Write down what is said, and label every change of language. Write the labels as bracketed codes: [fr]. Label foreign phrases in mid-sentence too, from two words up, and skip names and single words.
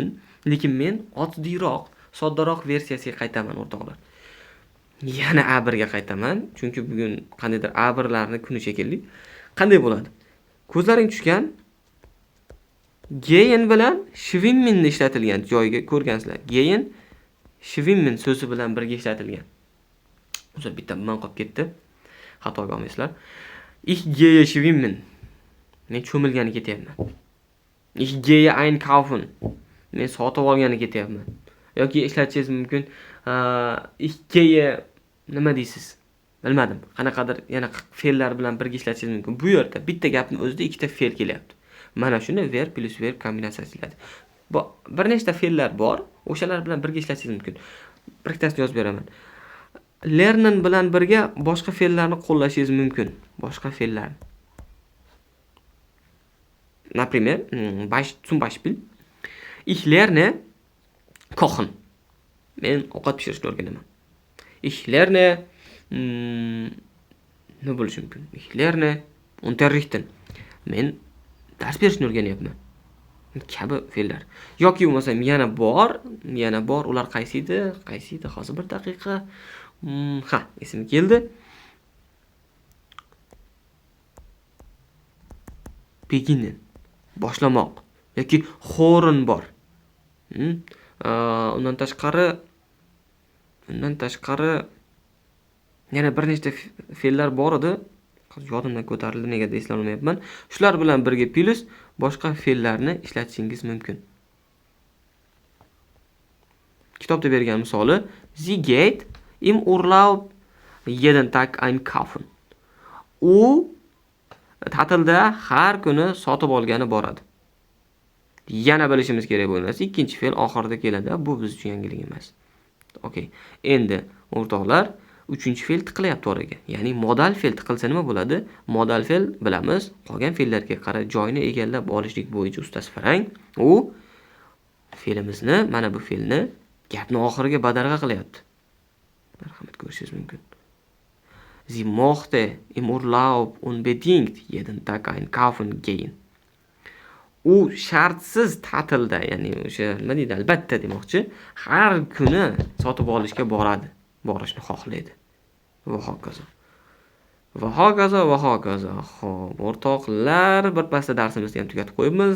[uz] Lekin men oddiyroq, soddaroq versiyasiga qaytaman o'rtoqlar. Yana A1 ga qaytaman, chunki bugun qandaydir A1larni kuni shekilli. Qanday bo'ladi? Ko'zlaring tushgan gehen bilan schwimmen ishlatilgan joyiga ko'rgansizlar. [de] Gehen schwimmen [uz] so'zi bilan birga ishlatilgan. O'zi bitta man qolib ketdi. Xatoga olmaysizlar. [de] Ich gehe schwimmen. [uz] Men cho'milgani ketyapman. [de] Ich gehe einkaufen. [uz] Men sotib olgani ketyapman. Yoki ishlatishingiz mumkin. [de] Ich gehe [uz] nima deysiz? Bilmadim. Qanaqadir yana fe'llar bilan birga ishlatishingiz mumkin. Bu yerda bitta gapni o'zida ikkita fe'l kelyapti. Mana shuni verb plus verb kombinatsiyasi deyiladi. Bir nechta fe'llar bor, o'shalar bilan birga ishlatishingiz mumkin. Bir ikkitasini yozib beraman. Lernen bilan birga boshqa fe'llarni qo'llashingiz mumkin. Boshqa fe'llar. Например, [de] zum Beispiel ich lerne kochen. [uz] Men ovqat pishirishni o'rganaman. [de] Ich lerne [uz] nima bo'lishi mumkin? [de] Ich lerne unterrichten. [uz] Men dars berishni o'rganyapman. Kabi fe'llar. Yoki bo'lmasam yana bor. Ular qaysi edi? Hozir bir daqiqa. Esimga keldi. beginnen, boshlamoq yoki xo'rin bor. Undan tashqari yana bir nechta fe'llar bor edi. Yodimdan ko'tarildi, negadir eslolmayapman. Shular bilan birga plus boshqa fe'llarni ishlatishingiz mumkin. Kitobda bergan misoli: [de] Sie geht im Urlaub jeden Tag einkaufen. [uz] U ta'tilda har kuni sotib olgani boradi. Yana bilishimiz kerak bo'lgan narsa ikkinchi fe'l oxirida keladi. Bu biz uchun yangilik emas. Okay. Endi o'rtoqlar, uchinchi fe'l tiqilyapti oraga. Ya'ni modal fe'l tiqilsa nima bo'ladi? Modal fe'l bilamiz, qolgan fe'llarga qarab joyini egallab olishlik bo'yicha ustasi farang. U fe'limizni, mana bu fe'lni gapni oxiriga badarg'a qilyapti. Marhamat ko'rishingiz mumkin. [de] Sie mochte im Urlaub unbedingt jeden Tag einkaufen gehen. [uz] U shartsiz ta'tilda, ya'ni o'sha nima deydi, albatta demoqchi, har kuni sotib olishga borishni xohlaydi. Va hokazo. Xo'p, o'rtoqlar, bir pasda darsimizni ham tugatib qo'yibmiz.